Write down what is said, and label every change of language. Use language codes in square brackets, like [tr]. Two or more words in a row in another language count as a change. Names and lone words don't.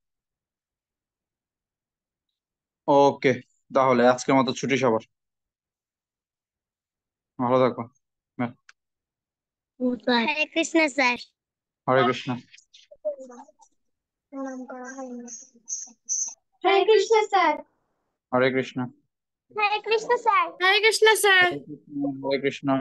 [bn] ওকে, তাহলে আজকের মতো ছুটি সবার। ভালো থাকো। হরে কৃষ্ণ স্যার। হরে কৃষ্ণ। প্রণাম করা হয়নি। [hi] हरे कृष्ण सर। हरे कृष्ण। हरे कृष्ण सर। हरे कृष्ण सर। हरे कृष्ण। हरे कृष्ण।